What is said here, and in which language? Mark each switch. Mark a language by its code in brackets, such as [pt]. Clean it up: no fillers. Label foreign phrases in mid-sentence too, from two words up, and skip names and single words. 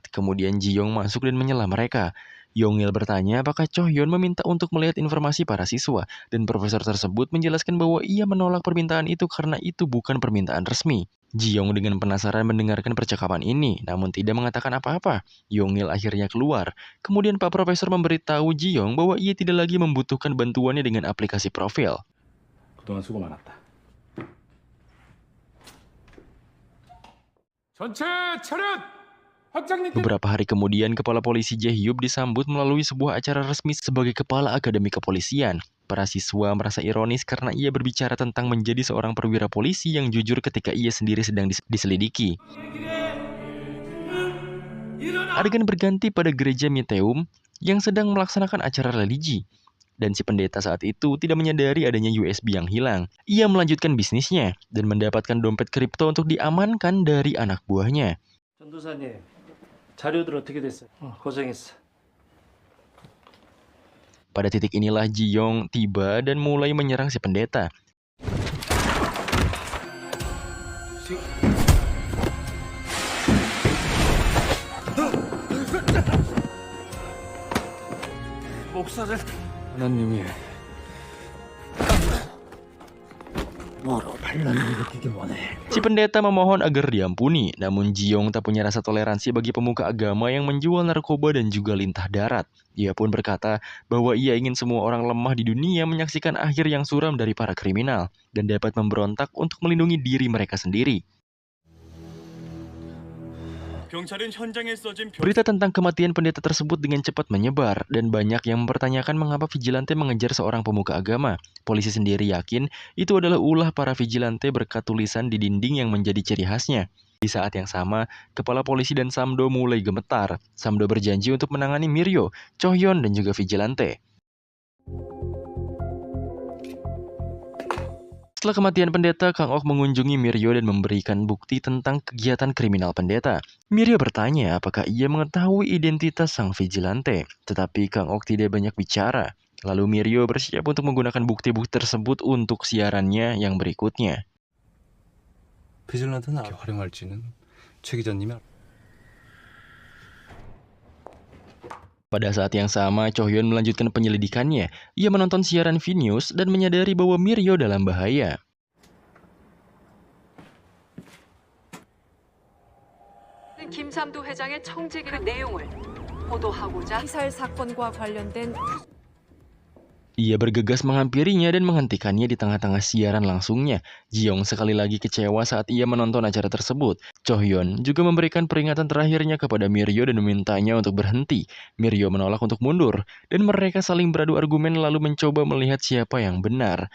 [id] Kemudian Ji-young masuk dan menyela mereka. Yong-il bertanya apakah Chohyun meminta untuk melihat informasi para siswa, dan profesor tersebut menjelaskan bahwa ia menolak permintaan itu karena itu bukan permintaan resmi. Ji-young dengan penasaran mendengarkan percakapan ini, namun tidak mengatakan apa-apa. Yong-il akhirnya keluar. Kemudian Pak Profesor memberitahu Ji-young bahwa ia tidak lagi membutuhkan bantuannya dengan aplikasi profil. [ko] 그동안 수고 많았다. 전체 차렷! 학장님께 [id] Beberapa hari kemudian, Kepala Polisi Jae-hyuk disambut melalui sebuah acara resmi sebagai Kepala Akademi Kepolisian. para siswa merasa ironis karena ia berbicara tentang menjadi seorang perwira polisi yang jujur ketika ia sendiri sedang diselidiki. Adegan berganti pada gereja Miteum yang sedang melaksanakan acara religi. Dan si pendeta saat itu tidak menyadari adanya USB yang hilang. Ia melanjutkan bisnisnya dan mendapatkan dompet kripto untuk diamankan dari anak buahnya. [ko] 전도사님, 자료들 어떻게 됐어요? 고생했어. [id] Pada titik inilah Ji-yong tiba dan mulai menyerang si pendeta. [ko] 목사를 하나님이 뭐로 반란을 일으키기 원해. [id] Si pendeta memohon agar diampuni, namun Ji-yong tak punya rasa toleransi bagi pemuka agama yang menjual narkoba dan juga lintah darat. Ia pun berkata bahwa ia ingin semua orang lemah di dunia menyaksikan akhir yang suram dari para kriminal dan dapat memberontak untuk melindungi diri mereka sendiri. [ko] 경찰은 현장에 써진 [id] Berita tentang kematian pendeta tersebut dengan cepat menyebar dan banyak yang mempertanyakan mengapa vigilante mengejar seorang pemuka agama. Polisi sendiri yakin itu adalah ulah para vigilante berkat tulisan di dinding yang menjadi ciri khasnya. Di saat yang sama, kepala polisi dan Samdo mulai gemetar. Samdo berjanji untuk menangani Miryo, Chohyon, dan juga vigilante. Setelah kematian pendeta, Kang Ok mengunjungi Miryo dan memberikan bukti tentang kegiatan kriminal pendeta. Miryo bertanya apakah ia mengetahui identitas sang vigilante, tetapi Kang Ok tidak banyak bicara. Lalu Miryo bersiap untuk menggunakan bukti-bukti tersebut untuk siarannya yang berikutnya. [ko] 비질란테는 어떻게 활용할지는 최 기자님이 [id] Pada saat yang sama, Chohyon melanjutkan penyelidikannya. Ia menonton siaran V-News dan menyadari bahwa Miryo dalam bahaya. [ko] 김삼도 회장의 청직 내용을 보도하고자 피살 사건과 관련된 [id] Ia bergegas menghampirinya dan menghentikannya di tengah-tengah siaran langsungnya. Ji-yong sekali lagi kecewa saat ia menonton acara tersebut. Chohyon juga memberikan peringatan terakhirnya kepada Miryo dan memintanya untuk berhenti. Miryo menolak untuk mundur, dan mereka saling beradu argumen lalu mencoba melihat siapa yang benar.